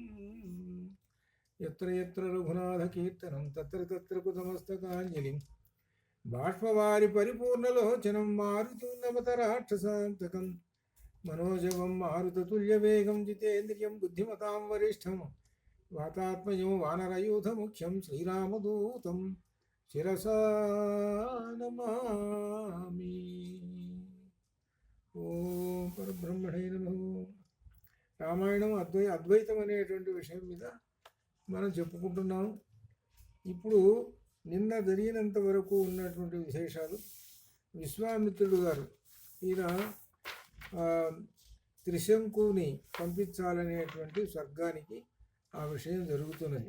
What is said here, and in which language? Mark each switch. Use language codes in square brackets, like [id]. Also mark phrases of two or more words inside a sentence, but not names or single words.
[sa] यत्र यत्र रघुनाथकीर्तनं तत्र तत्र कुतमस्तकाञ्जलिं बाष्पवारि परिपूर्णलोचनं मारुतुन्नमतराक्षसान्तकं मनोजवं मारुततुल्यवेगं जितेन्द्रियं बुद्धिमतां वरिष्ठं वातात्मजं वानरयूथमुख्यं श्रीरामदूतं शिरसा नमामि। ఓం పరబ్రహ్మణే నమః. [te] రామాయణం అద్వైతం అనేటువంటి విషయం మీద మనం చెప్పుకుంటున్నాం. ఇప్పుడు నిన్న జరిగినంత వరకు ఉన్నటువంటి విశేషాలు. విశ్వామిత్రుడు గారు ఈయన త్రిశంకుని పంపించాలనేటువంటి స్వర్గానికి ఆ విషయం జరుగుతున్నది.